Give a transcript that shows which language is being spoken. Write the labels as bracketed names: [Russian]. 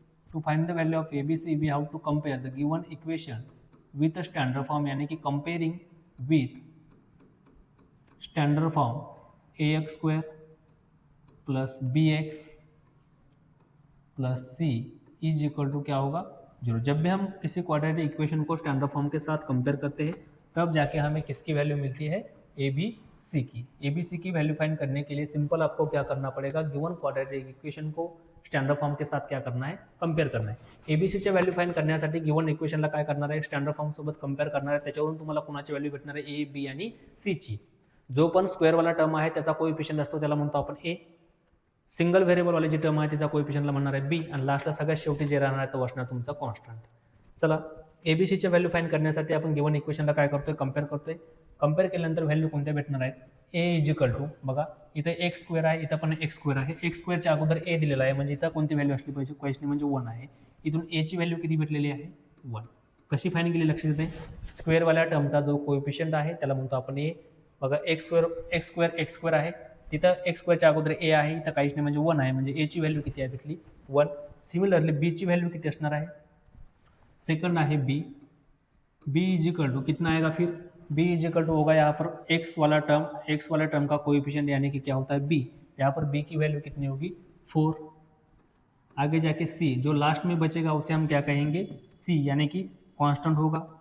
[English] to find the value of ABC we have to compare the given equation with standard form, [Hindi] यानी कि [English] comparing with standard form a x square plus b x plus c is equal to [Hindi] क्या होगा, [English] 0। [Hindi] जब भी हम किसी quadratic equation को standard form के साथ कंपेयर करते हैं तब जाके हमें किसकी वैल्यू मिलती है, ए बी सी की। ए बी सी की वैल्यू फाइंड करने के लिए सिंपल आपको क्या करना पड़ेगा, गिवन क्वाड्रेटिक इक्वेशन को स्टँडर्ड फॉर्म के साथ क्या करना है, कंपेयर करना है। [Marathi] एबीसीच्या व्हॅल्यू फाइंड करण्यासाठी गिवन इक्वेशनला काय करणार आहे, स्टँडर्ड फॉर्म सोबत कंपेयर करणार आहे। त्याच्यावरून तुम्हाला कोणाची व्हॅल्यू भेटणार आहे, ए बी आणि सी ची। जो पण स्क्वेअरवाला टर्म आहे त्याचा कोएफिशिएंट असतो त्याला म्हणतो आपण ए। सिंगल व्हेरिएबल वाली जी टर्म आहे तिचा कोएफिशिएंटला म्हणणार आहे बी आणि लास्टला सगळ्यात शेवटी जे राहणार आहे तो असणार तुमचा कॉन्स्टंट। चला एबीसीच्या व्हॅल्यू फाइंड करण्यासाठी आपण गिवन इक्वेशनला काय करतोय, कंपेयर करतोय। कंपेयर केल्यानंतर व्हॅल्यू कोणत्या भेटणार आहेत, ए इज इक्वल टू बघा इथे एक्स स्क्वेअर आहे, इथं पण एक्स स्क्वेअर आहे। एक्स स्क्वेअरच्या अगोदर ए दिलेला आहे म्हणजे इथं कोणती व्हॅल्यू असली पाहिजे, क्वेश्चन म्हणजे 1 आहे। इथून ए ची व्हॅल्यू किती भेटलेली आहे, 1। कशी फाइंड केली लक्षात येते, स्क्वेअरवाल्या टर्मचा जो कोएफिशिएंट आहे त्याला म्हणतो आपण ए। बघा एक्स स्क्वेअर आहे, तिथं एक्स स्क्वेअरच्या अगोदर ए आहे, इथं काहीच नाही म्हणजे 1 आहे, म्हणजे ए ची व्हॅल्यू किती आहे भेटली 1। [Hindi] सिमिलरली [Marathi] बी ची व्हॅल्यू किती असणार आहे, [Hindi] सेकंड है B, B is equal to कितना आएगा फिर, बी इज इक्वल टू होगा यहाँ पर एक्स वाला टर्म का कोएफिशिएंट यानी कि क्या होता है बी। यहाँ पर बी की वैल्यू कितनी होगी 4। आगे जाके सी जो लास्ट में बचेगा उसे हम क्या कहेंगे, सी यानी कि कांस्टेंट होगा।